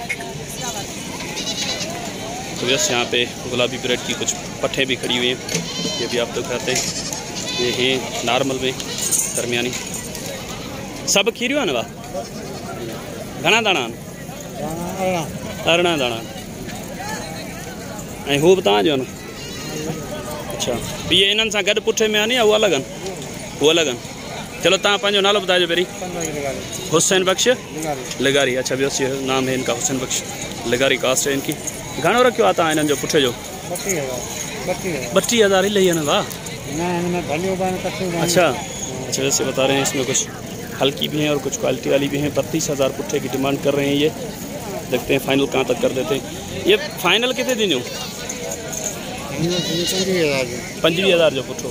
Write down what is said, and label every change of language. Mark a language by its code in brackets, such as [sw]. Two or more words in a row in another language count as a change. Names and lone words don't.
[hi] तो बस यहाँ पे गुलाबी ब्रेड की कुछ पट्ठे भी खड़ी हुई हैं, ये भी आप दिखाते हैं। ये है नॉर्मल में दरमियानी, सब खीरियो है ना वाह? [sd] घना दाना? 18 दाना। ऐं हू बि तव्हांजो न? अच्छा, ये इन्हनि सां गॾु पुठे में आहे नी, या उहो अलॻि आहिनि? उहो अलॻि आहिनि। चलो तव्हां पंहिंजो नालो ॿुधाइजो पहिरीं। हुसैन बख्श लिगारी। [hi] अच्छा, ॿियो नाम है इनका हुसैन बख्श लिगारी, कास्ट है इनकी। [sd] घणो रखियो आहे तव्हां इन्हनि जो पुठे जो? [hi] 32,000 ही लही है ना वाह? अच्छा, वैसे बता रहे हैं इसमें कुछ हल्की भी हैं और कुछ क्वालिटी वाली भी हैं। 32,000 पुट्ठे की डिमांड कर रहे हैं ये। देखते हैं फाइनल कहाँ तक कर देते हैं। ये फाइनल कितने दिन हो? 25,000 [sd] जो पुट्ठो।